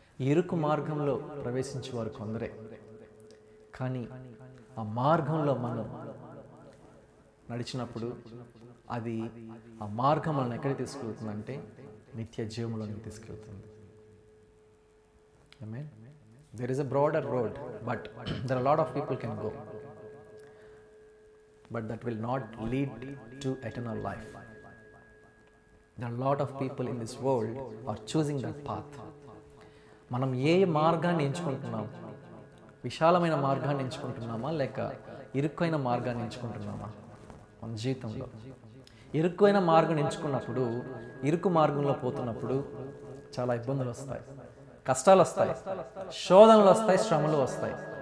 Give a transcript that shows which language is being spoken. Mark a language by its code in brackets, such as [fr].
[te] ఇరుకు మార్గంలో ప్రవేశించే వారు కొందరే, కానీ ఆ మార్గంలో మనం నడిచినప్పుడు అది ఆ మార్గం మనల్ని ఎక్కడికి తీసుకెళ్తుందంటే నిత్య జీవంలోనికి తీసుకెళ్తుంది. ఆమేన్. [en] There is a broader road, but there are a lot of people can go, but that will not lead to eternal life. There are a lot of people in this world are choosing that path. [te] మనం ఏ మార్గాన్ని ఎంచుకుంటున్నాం? విశాలమైన మార్గాన్ని ఎంచుకుంటున్నామా లేక ఇరుక్కైన మార్గాన్ని ఎంచుకుంటున్నామా? మన జీవితంలో ఇరుక్కైన మార్గం ఎంచుకున్నప్పుడు, ఇరుకు మార్గంలో పోతున్నప్పుడు చాలా ఇబ్బందులు వస్తాయి, కష్టాలు వస్తాయి, శోధనలు వస్తాయి, శ్రమలు వస్తాయి.